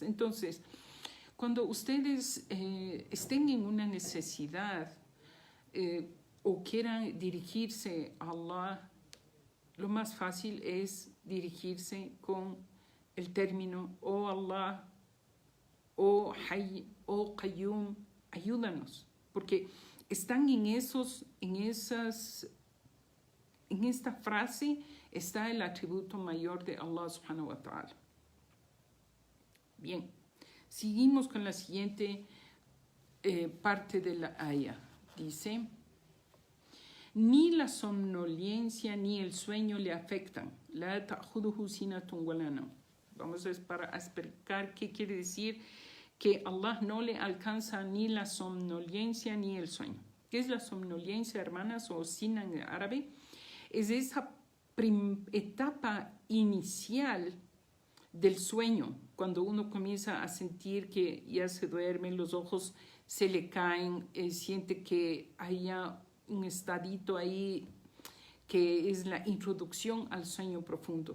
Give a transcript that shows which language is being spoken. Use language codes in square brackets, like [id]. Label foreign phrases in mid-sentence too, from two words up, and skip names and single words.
[es] Entonces, cuando ustedes estén en una necesidad, o quieran dirigirse a Allah, lo más fácil es dirigirse con el término "Oh Allah", "Oh Hayy", "Oh Qayyum", ayúdanos, porque están en esta frase está el atributo mayor de Allah [ar] سبحانه وتعالى. [es] Bien, seguimos con la siguiente parte de la aya. Dice: ni la somnolencia ni el sueño le afectan. [ar] لا تأخذه سنة ولا نوم. [es] Vamos a explicar qué quiere decir que Allah no le alcanza ni la somnolencia ni el sueño. ¿Qué es la somnolencia, hermanas, o sina en árabe? Es esa etapa inicial del sueño, cuando uno comienza a sentir que ya se duerme, los ojos se le caen, siente que haya un estadito ahí que es la introducción al sueño profundo.